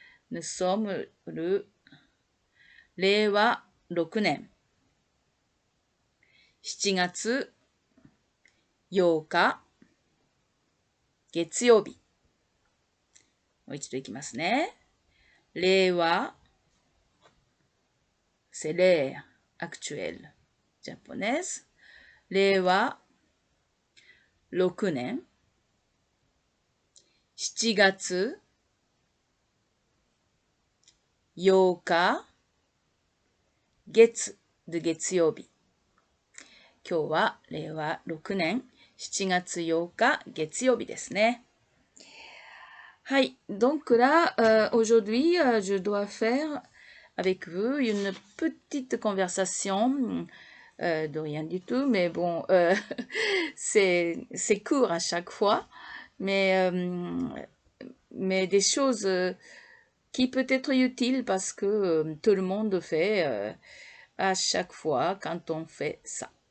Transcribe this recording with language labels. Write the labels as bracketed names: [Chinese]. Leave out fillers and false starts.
[French] Nous sommes le Reiwa [Japanese] 6年7月8日月曜日。もう一度いきますね。 [French] 令和 c'est l'ère actuelle japonaise. [Japanese] 令和6年7月8日月で月曜日。今日は令和6年7月8日月曜日ですね。はい。 [French] Donc là, aujourd'hui, je dois faire avec vous une petite conversation de rien du tout, mais bon, c'est court à chaque fois, mais des choses qui peut être utiles parce que tout le monde fait à chaque fois quand on fait ça.